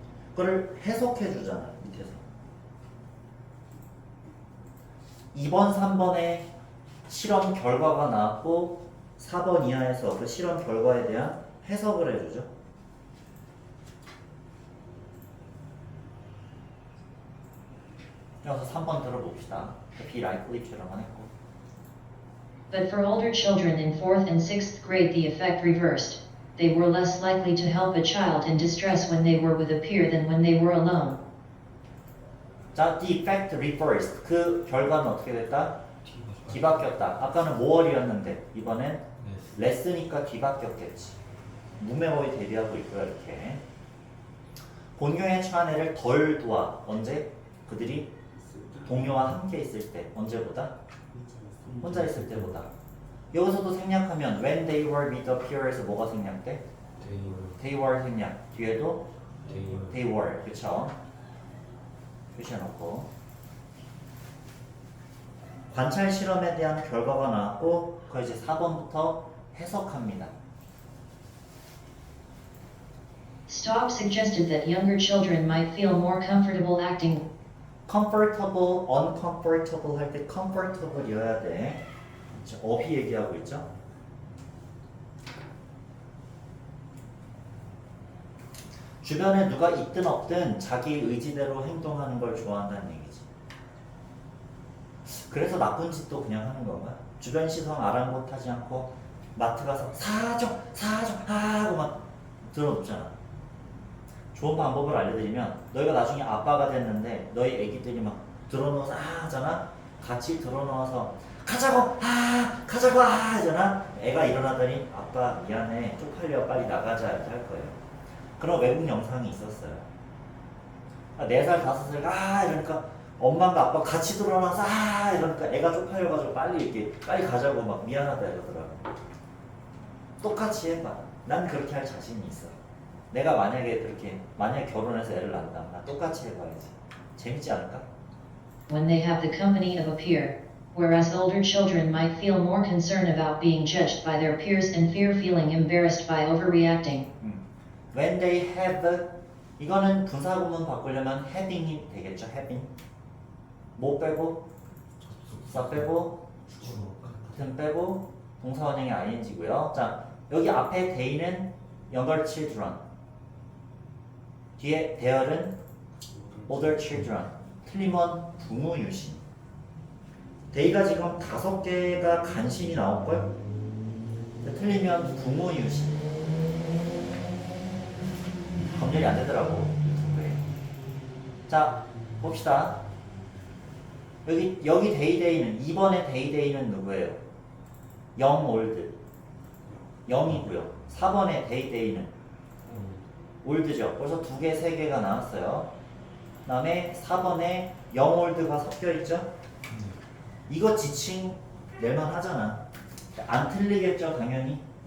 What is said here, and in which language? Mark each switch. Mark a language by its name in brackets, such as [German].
[Korean] 그걸 해석해 주잖아. 밑에서 2번 3번에 실험 결과가 나왔고 4번 이하에서 그 실험 결과에 대한 해석을 해주죠. 여기서 3번 들어봅시다. be likely처럼 했고. [English] But for older children in 4th and 6th grade the effect reversed. They were less likely to help a child in distress when they were with a peer than when they were alone. [Korean] 자, [English] the effect reversed. [Korean] 그 결과는 어떻게 됐다? 뒤바뀌었다. 아까는 more이었는데 이번엔 less니까 뒤바뀌었겠지. 문맥어휘 대비하고 있고요. 이렇게 본경에 처한 애를 덜 도와. 언제? 그들이 동료와 함께 있을 때. 언제보다? 혼자 있을 때보다. 여기서도 생략하면 [English] when they were with the peer [Korean] 에서 뭐가 생략돼? they were 생략. 뒤에도 [English] they were. [Korean] 그쵸? 표시해놓고 관찰 실험에 대한 결과가 나왔고 그걸 이제 4번부터 해석합니다. [English] Staub suggested that younger children might feel more comfortable acting [Korean] comfortable, uncomfortable 할 때 comfortable이어야 돼. 어휘 얘기하고 있죠. 주변에 누가 있든 없든 자기 의지대로 행동하는 걸 좋아한다는 얘기지. 그래서 나쁜 짓도 그냥 하는 건가? 주변 시선 아랑곳하지 않고 마트 가서 사줘 하고 막 들어놓잖아. 좋은 방법을 알려드리면 너희가 나중에 아빠가 됐는데 너희 애기들이 막 들어놓아서 하잖아. 같이 들어놓아서 가자고 하잖아. 애가 일어나더니 아빠 미안해 쪽팔려 빨리 나가자 이렇게 할 거예요. 그런 외국 영상이 있었어요. 4살 5살 이러니까 엄마가 아빠 같이 들어놔서 이러니까 애가 쪽팔려가지고 빨리 가자고 막 미안하다 이러더라고. 똑같이 해봐. 난 그렇게 할 자신이 있어. 내가 만약에 결혼해서 애를 낳는다. 나 똑같이 해봐야지. 재밌지 않을까? [English] when they have the company of a peer, whereas older children might feel more concern about being judged by their peers and fear feeling embarrassed by overreacting. When they have [Korean] 이거는 분사구문 바꾸려면 having이 되겠죠. having 뭐 빼고 사 빼고 든 빼고 동사 원형의 ing고요. 자 여기 앞에 they는 younger children 뒤에 there은 older children 틀리면 부모 유신. they가 지금 5개가 간신히 나올걸? 틀리면 부모 유신. 검열이 안 되더라고 유튜브에. 자 봅시다. 여기 데이데이는 2번의 데이데이는 누구예요? young old 0이고요. 4번의 데이데이는 올드죠. 벌써 2개, 3개가 나왔어요. 그 다음에 4번에 young old가 섞여있죠. 이거 지칭 낼만 하잖아. 안 틀리겠죠 당연히.